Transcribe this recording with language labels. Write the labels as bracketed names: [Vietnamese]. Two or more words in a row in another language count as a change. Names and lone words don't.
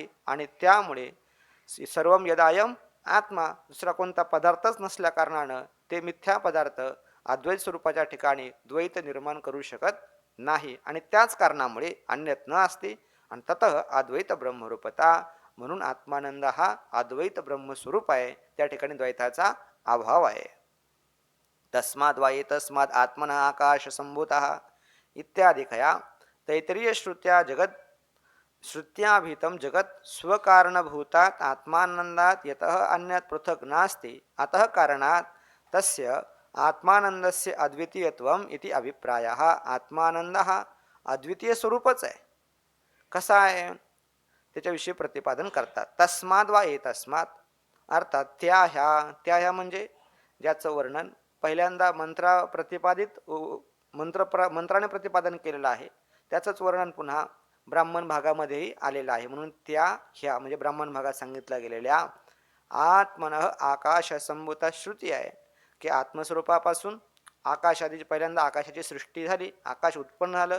[Marathi] आणि त्यामुळे [Sanskrit] सर्वम यदायम आत्मा [Marathi] दुसरा कोणता पदार्थच नसल्या कारणानं ते मिथ्या पदार्थ अद्वैत स्वरूपाच्या ठिकाणी द्वैत निर्माण करू शकत नाही. आणि त्याच कारणामुळे अन्यत न असते आणि [Sanskrit] ततः अद्वैत ब्रह्मरूपता [Marathi] म्हणून आत्मानंद हा अद्वैत ब्रह्मस्वरूप आहे त्या ठिकाणी द्वैताचा अभाव आहे. [Sanskrit] तस्माद् वा एतस्माद् आत्मनः आकाश संभूतः इत्यादिकया तैतरीय श्रुत्या जगत श्रुत्याभीतं जगत स्वकारणभूतात् आत्मानंदात् यतः अन्यत् पृथक् नास्ति अतः कारणात् तस्य आत्मानंदस्य अद्वितीयत्वम इति अभिप्रायः. [Marathi] आत्मानंद हा अद्वितीय स्वरूपच आहे. कसा आहे त्याच्याविषयी प्रतिपादन करतात. [Sanskrit] तस्माद् वा एतस्मात् [Marathi] अर्थात त्या ह्या म्हणजे ज्याचं वर्णन पहिल्यांदा मंत्राने प्रतिपादन केलेलं आहे त्याचंच वर्णन पुन्हा ब्राह्मण भागामध्येही आलेलं आहे. म्हणून त्या ह्या म्हणजे ब्राह्मण भागात सांगितल्या गेलेल्या [Sanskrit] आत्मनः आकाश संभूता [Marathi] श्रुती आहे की आत्मस्वरूपापासून आकाशाची पहिल्यांदा आकाशाची सृष्टी झाली आकाश उत्पन्न झालं.